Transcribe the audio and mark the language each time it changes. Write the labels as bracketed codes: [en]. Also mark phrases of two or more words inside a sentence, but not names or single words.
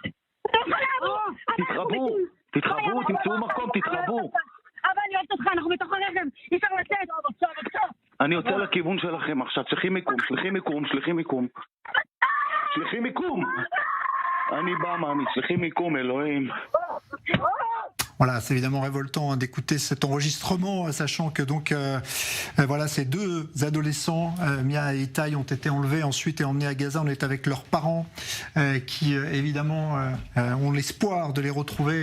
[he] תתרחבו, תמצאו מקום, תתרחבו. אבא, אני אוהבת אותך, אנחנו בתוך הרכב, אי אפשר לצאת. אני יוצא לכיוון שלכם עכשיו, צריכים מיקום. אני בא, ממי, צריכים מיקום, אלוהים. [fr] Voilà, c'est évidemment révoltant d'écouter cet enregistrement, sachant que donc voilà, ces deux adolescents, Mia et Itai, ont été enlevés ensuite et emmenés à Gaza. On est avec leurs parents qui évidemment ont l'espoir de les retrouver.